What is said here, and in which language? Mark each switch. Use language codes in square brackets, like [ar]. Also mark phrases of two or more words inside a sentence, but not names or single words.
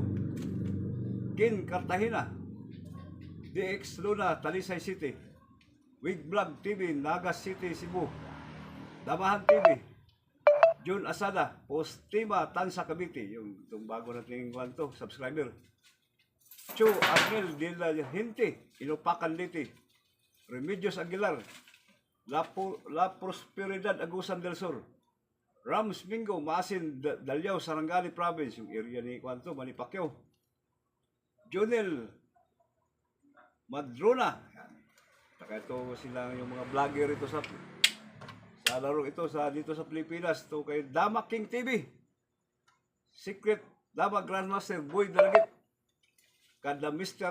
[tl] Kin Cartagena, DX Luna, Talisay City, Wig Vlog TV, Nagas City, Cebu, Damahan TV, Jun Asada, Postima, Tansa Cavite, yung bago nating kwanto, subscriber. Chu Arnel de la Gente, Inupakan Liti, Remedios Aguilar, La Prosperidad Agusan del Sur, Rams Mingo, Maasin, Dalyao, Sarangani Province, yung area ni kwanto, Manipacquiao, Jonel Madrona. Saka ito sila yung mga vlogger ito sa laro ito dito sa Pilipinas. Ito kay Dama King TV, Secret Dama Grandmaster Boy Dalagit, Kada Mr.